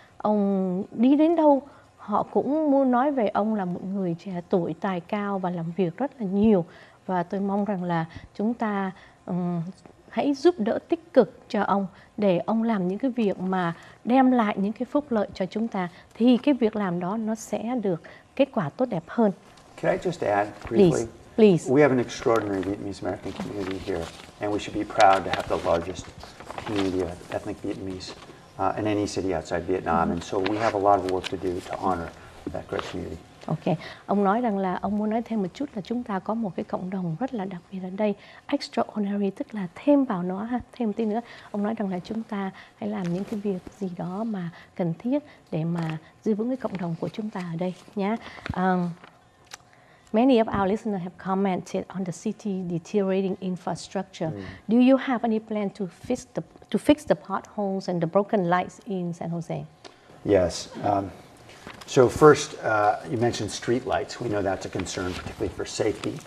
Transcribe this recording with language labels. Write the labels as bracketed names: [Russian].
[Vietnamese] Ông đi đến đâu họ cũng muốn nói về ông là một người trẻ tuổi tài cao và làm việc rất là nhiều. Và tôi mong rằng là chúng ta hãy giúp đỡ tích cực cho ông để ông làm những cái việc mà đem lại những cái phúc lợi cho chúng ta, thì cái việc làm đó nó sẽ được kết quả tốt đẹp hơn. [English] Can I just add briefly? Please. We have an extraordinary Vietnamese American community here, and we should be proud to have the largest community of ethnic Vietnamese in any city outside Vietnam, and so we have a lot of work to do to honor that great community. [Vietnamese] Ok, ông nói rằng là ông muốn nói thêm một chút là chúng ta có một cái cộng đồng rất là đặc biệt ở đây, extraordinary, tức là thêm vào nó thêm tí nữa. Ông nói rằng là chúng ta hãy làm những cái việc gì đó mà cần thiết để mà giữ vững cái cộng đồng của chúng ta ở đây nhé. [English] Many of our listeners have commented on the city deteriorating infrastructure. Do you have any plan to fix the potholes and the broken lights in San Jose? Yes. So first, you mentioned street lights. We know that's a concern, particularly for safety.